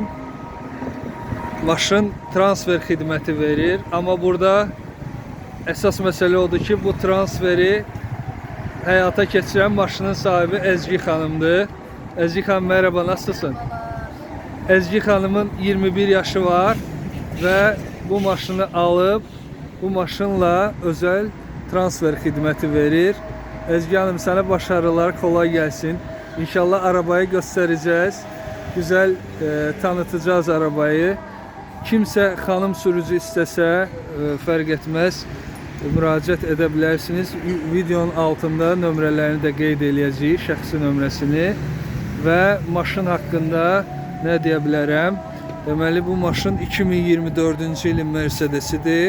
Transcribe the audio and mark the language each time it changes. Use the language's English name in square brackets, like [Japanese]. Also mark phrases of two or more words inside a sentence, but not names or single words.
[Azerbaijani] Maşın transfer xidməti verir, amma burada əsas məsələ odur ki, bu transferi həyata keçirən maşının sahibi Ezgi xanımdır. Ezgi xanım, [Turkish] merhaba, nasılsın? [Azerbaijani] Ezgi xanımın 21 yaşı var və bu maşını alıb, bu maşınla özəl transfer xidməti verir. Ezgi xanım, sənə başarılar, kolay gəlsin. İnşallah arabayı göstərəcəz, [Turkish] güzel tanıtacağız arabayı. [Azerbaijani] Kimsə xanım sürücü istəsə, fərq etməz, müraciət edə bilərsiniz. Videonun altında nömrələrini də qeyd eləyəcəyik, şəxsi nömrəsini və maşın haqqında nə deyə bilərəm? Deməli, bu maşın 2024-cü ilin Mercedesidir.